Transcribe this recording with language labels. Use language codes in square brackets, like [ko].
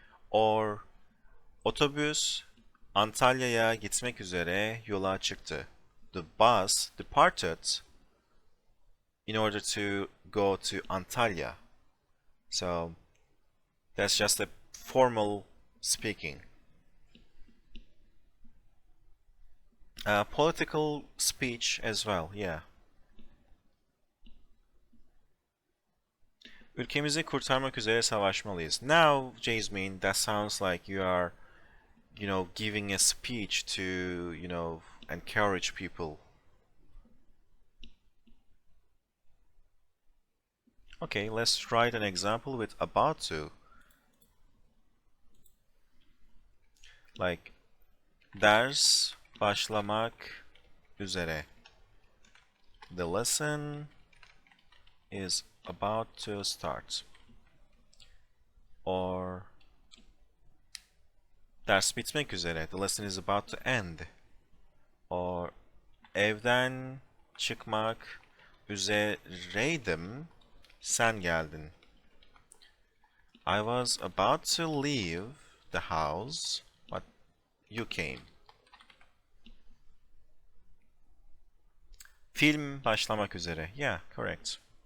[en] Or [tr] otobüs Antalya'ya gitmek üzere yola çıktı. [en] The bus departed in order to go to Antalya. So that's just a formal speaking. Political speech as well, yeah. [tr] Ülkemizi kurtarmak üzere savaşmalıyız. [en] Now, Jasmine, that sounds like you are, giving a speech to, encourage people. Okay, let's write an example with about to. Like, [tr] ders başlamak üzere. [en] The lesson is about to start. Or [tr] ders bitmek üzere. [en] The lesson is about to end. Or [tr] evden çıkmak üzereydim. Sen geldin. [en] I was about to leave the house, but you came. [tr] Film başlamak üzere. [en] Yeah, correct.